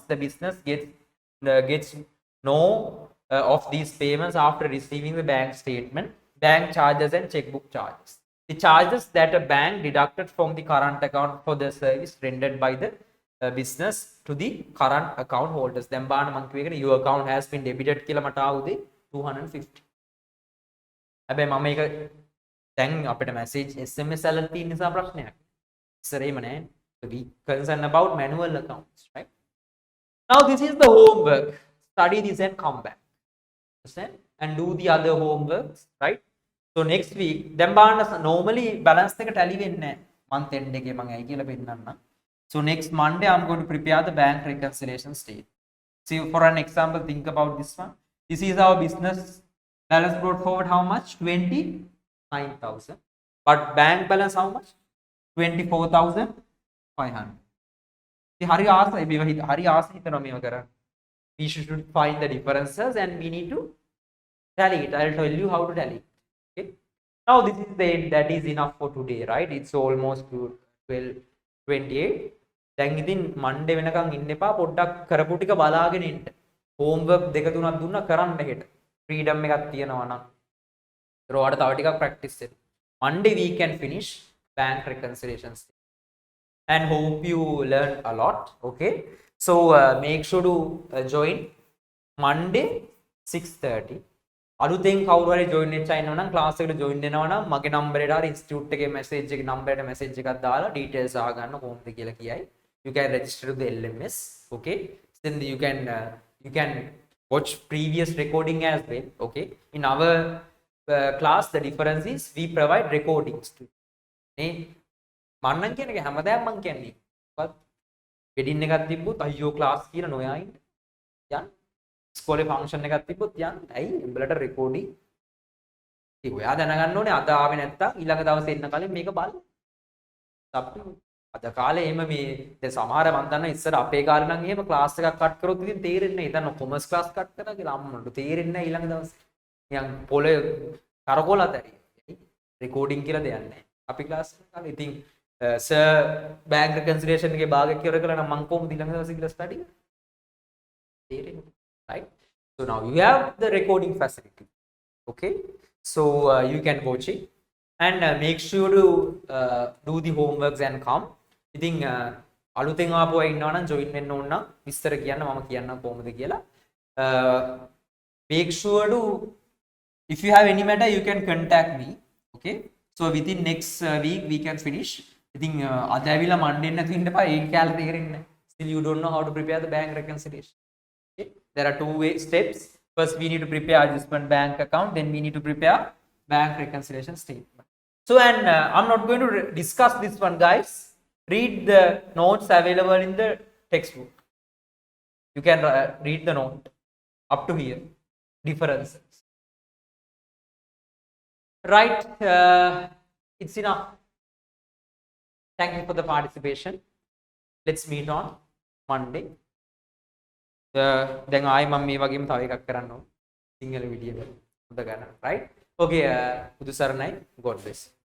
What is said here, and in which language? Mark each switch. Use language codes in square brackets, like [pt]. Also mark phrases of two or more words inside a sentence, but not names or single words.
[en] The business gets no of these payments after receiving the bank statement. Bank charges and checkbook charges. The charges that a bank deducted from the current account for the service rendered by the business to the current account holders. [si] දැන් බලන්න මම කියුවේ [en] your account has been debited [si] කියලා මට ආවුදේ 250. හැබැයි මම මේක දැන් අපිට [en] message SMS [si] වල තියෙන නිසා ප්‍රශ්නයක්. ඉස්සරේම නෑ. [en] We concerned about manual accounts, right? Now this is the homework. Study this and come back. Understand? And do the other homeworks, right? So next week [si] දැන් බලන්න [en] normally balance එක tally වෙන්නේ නෑ. month end [si] එකේ මම ඇයි කියලා පෙන්නන්නම්. [en] So next Monday, I'm going to prepare the bank reconciliation statement. See, for an example, think about this one. This is our business balance brought forward how much? 29,000. But bank balance how much? 24,500. [si] හරි ආසා හිතෙන මේවා කරන. [en] We should find the differences and we need to tally it. I'll tell you how to tally it. Okay. Now this is the end. That is enough for today, right? It's almost 12:28. [si] දැන් ඉතින් මන්ඩේ වෙනකන් ඉන්න එපා පොඩ්ඩක් කරපු ටික බලාගෙන ඉන්න. හෝම්වර්ක් දෙක තුනක් දුන්නා කරන්න හෙට. ෆ්‍රීඩම් එකක් තියෙනවා නම්. ඒතර ඔයාලට තව ටිකක් ප්‍රැක්ටිස් වෙන්න. [en] Monday we can finish bank reconciliations and hope you learn a lot. Okay. So make sure to join Monday 6:30. [si] අලුතෙන් කවුරු හරි join වෙච්ච අය ඉන්නවා නම් class එකට join වෙනවා නම් මගේ number එකට හරි institute එකේ message එකේ number එකට message එකක් දාලා details අහගන්න කොහොමද කියලා කියයි. [en] You can register to the LMS. Okay. Then you can watch previous recording as well. Okay. In our class the difference is we provide recordings to you. [si] මන්නම් කියන එක හැමදාම මං කියන්නේ. වෙඩින් එකක් තිබ්බොත් අයියෝ class කියලා නොයා ඉන්න. යන්න. ඉස්කෝලේ ෆන්ක්ෂන් එකක් තිබ්බොත් යන්න. ඇයි උඹලට රෙකෝඩින්. ඒක ඔයා දැනගන්න ඕනේ අද ආවේ නැත්තම් ඊළඟ දවසේ එන්න කලින් මේක බලන්න. අපි අද කාලේ එහෙම මේ දැන් සමහර මන් දන්න ඉස්සර අපේ කාලේ නම් එහෙම ක්ලාස් එකක් කට් කරොත් ඉතින් තේරෙන්නේ නැහැ. හිතන්න [en] commerce class cut [si] කරා කියලා අම්මන්ට තේරෙන්නේ නැහැ ඊළඟ දවසේ. නිකන් පොලේ කරකෝලත් ඇරි. රෙකෝඩින් කියලා දෙයක් නැහැ. අපි ක්ලාස් එක කාලේ ඉතින් සර් [en] bank reconciliation [si] එකේ භාගයක් ඉවර කළා නම් මං කොහොමද ඊළඟ දවසේ කියලා ස්ටඩි කරන්නේ? තේරෙන්නේ. [en] Right? So now you have the recording facility. Okay. So you can watch it and make sure to do the homeworks and come. [si] ඉතින් අලුතෙන් ආපු අය ඉන්නවා නම් join වෙන්න ඕන නම් විස්තර කියන්න මම කියන්නම් කොහොමද කියලා. [en] Make sure to if you have any matter you can contact me. Okay. So within next week we can finish. [si] ඉතින් අද ඇවිල්ලා Monday නැති ඉන්න එපා. ඒක කියලා තේරෙන්නේ නැහැ. [en] Still you don't know how to prepare the bank reconciliation. Okay. There are two steps. First we need to prepare adjustment bank account, then we need to prepare bank reconciliation statement. So and I'm not going to discuss this one, guys. Read the notes available in the textbook. You can read the note up to here. Differences. Right. It's enough. Thank you for the participation. Let's meet on Monday. [si] දැන් ආයි මම මේ වගේම තව එකක් කරන්න ඕන. සිංහල වීඩියෝ එක. හොඳ ගන්න. Right? Okay. බුදු සරණයි. [en] God bless.